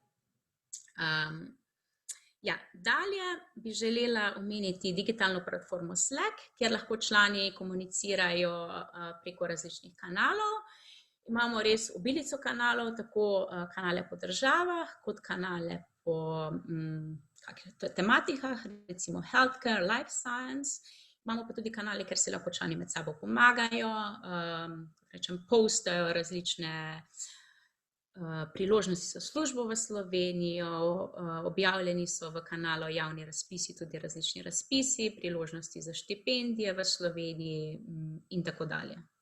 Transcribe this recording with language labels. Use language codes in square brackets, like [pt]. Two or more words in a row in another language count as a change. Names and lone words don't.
[sl] Dalje bi želela omeniti digitalno platformo Slack, kjer lahko člani komunicirajo preko različnih kanalov. Imamo res obilico kanalov, tako kanale po državah, kot kanale po tematikah, recimo [en] healthcare, life science. [sl] Imamo pa tudi kanale, kjer se lahko člani med sabo pomagajo, postajo različne priložnosti za službo v Slovenijo, objavljeni so v kanalu javni razpisi, tudi različni razpisi, priložnosti za štipendije v Sloveniji in tako dalje.